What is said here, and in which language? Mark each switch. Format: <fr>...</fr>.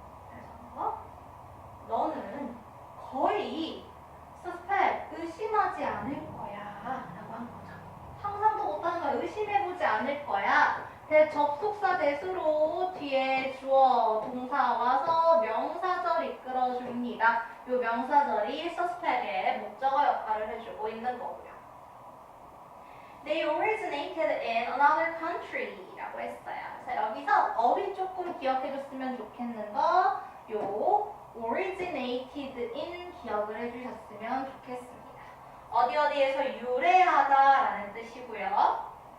<ko>그래서 너는 거의 suspect, 의심하지 않을 거야 라고 한 거죠. 상상도 못하는 거야. 의심해보지 않을 거야. 접속사 대수로 뒤에 주어, 동사 와서 명사절 이끌어줍니다. 이 명사절이 suspect의 목적어 역할을 해주고 있는 거고요.</ko> <en>They originated in another country</en> <ko>라고 했어요. 그래서 여기서 어휘 조금 기억해줬으면 좋겠는 거, 요 originated in 기억을 해주셨으면 좋겠습니다. 어디에서 유래하다 라는 뜻이고요.</ko>